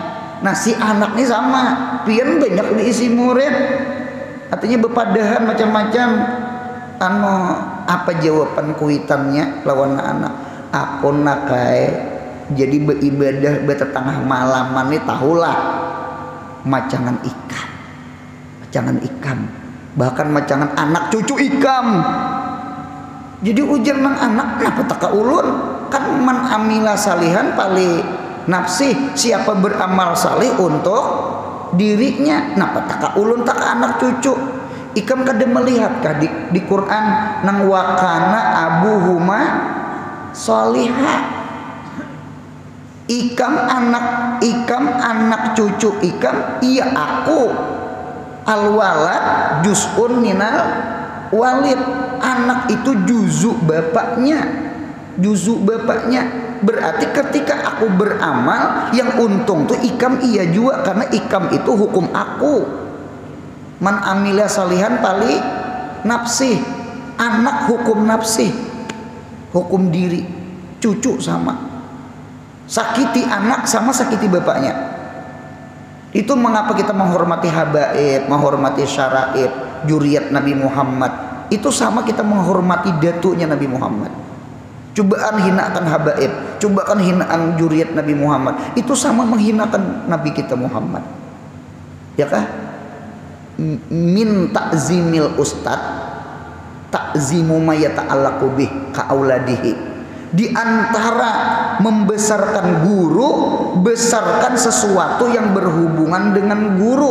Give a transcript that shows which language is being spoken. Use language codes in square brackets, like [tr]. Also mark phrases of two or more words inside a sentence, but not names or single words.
[bjn] Nah si anak ini sama pian banyak diisi murid artinya bepadahan macam-macam apa jawaban kuitannya lawan anak aku nakai jadi beribadah betetengah malaman ini tahulah macangan ikan bahkan macangan anak cucu ikam jadi ujar nang anak kenapa taka ulun kan [ar] man amila salihan pali nafsi [bjn] siapa beramal saleh untuk dirinya napa taka ulun taka anak cucu ikam kada melihat kah di Quran nang [ar] wakana abuhuma solihah [bjn] ikam anak cucu ikam iya aku [ar] alwalad juz'un minal walid [bjn] anak itu juzuk bapaknya berarti ketika aku beramal yang untung tuh ikam iya juga karena ikam itu hukum aku [ar] man amila salihan pali nafsi [bjn] anak hukum nafsi hukum diri cucu sama sakiti anak sama sakiti bapaknya itu mengapa kita menghormati habaib menghormati syaraib juriyat Nabi Muhammad itu sama kita menghormati datunya Nabi Muhammad. Cobaan hinakan habaib, cobaan hinaan juriyat Nabi Muhammad, itu sama menghinakan Nabi kita Muhammad. Ya kah? [ar] Min ta'zimil ustad, ta'zimu ma yata'allaqu bih ka auladihi. [bjn] Di antara membesarkan guru, besarkan sesuatu yang berhubungan dengan guru.